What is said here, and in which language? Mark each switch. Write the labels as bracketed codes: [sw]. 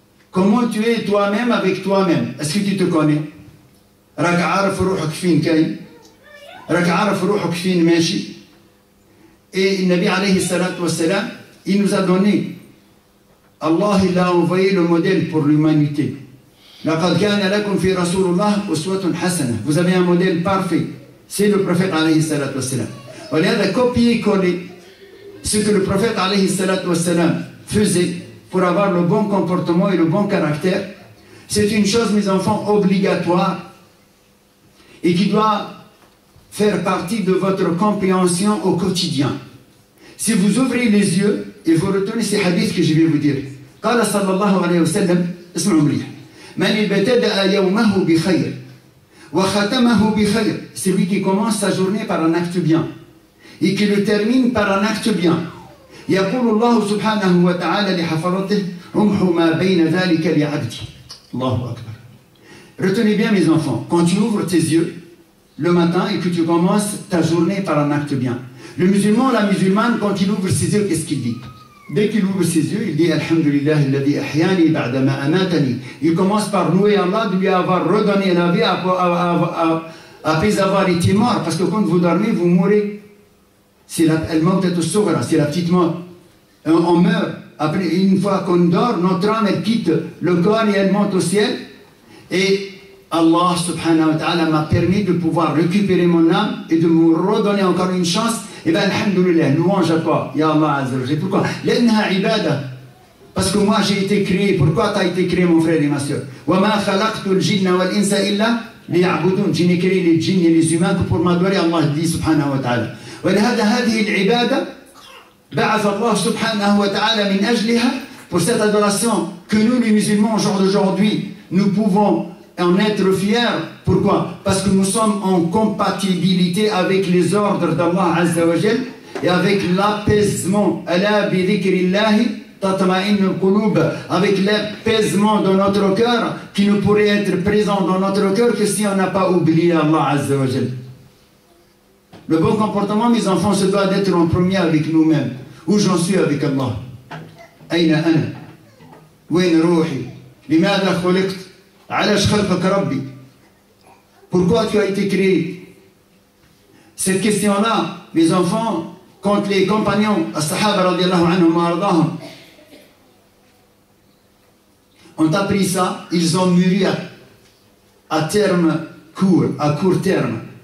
[fr] Comment tu es toi-même avec toi-même. Est-ce que tu te connais? [ar] راك عارف روحك فين كاين، راك عارف روحك فين ماشي. [fr] Et Nabi alayhi salatu wassalam, il nous a donné, Allah il a envoyé le modèle pour l'humanité. [ar] لقد كان لكم في رسول الله أسوة حسنة. [fr] Vous avez un modèle parfait, c'est le prophète alayhi salatu wassalam. [ar] ولهذا [fr] copier-coller ce que le prophète alayhi salatu wassalam faisait pour avoir le bon comportement et le bon caractère, c'est une chose, mes enfants, obligatoire et qui doit faire partie de votre compréhension au quotidien. Si vous ouvrez les yeux et vous retenez ces hadiths que je vais vous dire. [ar] قال صلى الله عليه وسلم اسمعوا مليح من ابتدأ يومه بخير وختمه بخير, [fr] celui qui commence sa journée par un acte bien et qui le termine par un acte bien. [ar] يقول الله سبحانه وتعالى لحفظته امحوا ما بين ذلك لعبدي. الله أكبر. [fr] Retenez bien mes enfants, quand tu ouvres tes yeux le matin et que tu commences ta journée par un acte bien. Le musulman, la musulmane, quand il ouvre ses yeux, qu'est-ce qu'il dit? Dès qu'il ouvre ses yeux, il dit [ar] Alhamdulillah alladhi ahyani ba'da ma amatani. [fr] Il commence par louer Allah de lui avoir redonné la vie après avoir été mort. Parce que quand vous dormez, vous mourrez. C'est la petite mort. On meurt. Après, une fois qu'on dort, notre âme elle quitte le corps et elle monte au ciel. Et Allah subhanahu wa ta'ala m'a permis de pouvoir récupérer mon âme et de me redonner encore une chance. Et bien, alhamdoulilah, louange à toi, ya Allah azza wa jalla. Pourquoi? [ar] L'enha ibada. [fr] Parce que moi j'ai été créé. Pourquoi tu as été créé, mon frère et ma soeur? [ar] Wa ma khalaqtul jinna wal insa illa liya'budun. [fr] Je n'ai créé les djinns et les humains que pour m'adorer. Allah dit subhanahu wa ta'ala. [ar] ولهذا هذه العبادة بعث الله سبحانه وتعالى من أجلها. [fr] Pour cette adoration que nous les musulmans aujourd'hui nous pouvons en être fiers. Pourquoi? Avec que nous sommes en compatibilité avec les ordres d'Allah Azza wa Jal et avec l'apaisement. Avec l'apaisement de notre cœur qui ne pourrait être présent dans notre cœur que si on n'a pas oublié Allah Azza wa Jal. Le bon comportement, mes enfants, se doit d'être en premier avec nous-mêmes. Où j'en suis avec Allah? [ar] أين أنا؟ وين روحي؟ لماذا خلقت؟ علاش خلقك ربي? [fr] Pourquoi tu as été créé? Cette question-là, mes enfants, quand les compagnons, as-sahaba radiallahu anhum wa ardahum, ont appris ça, ils ont mûri à terme court, à court terme.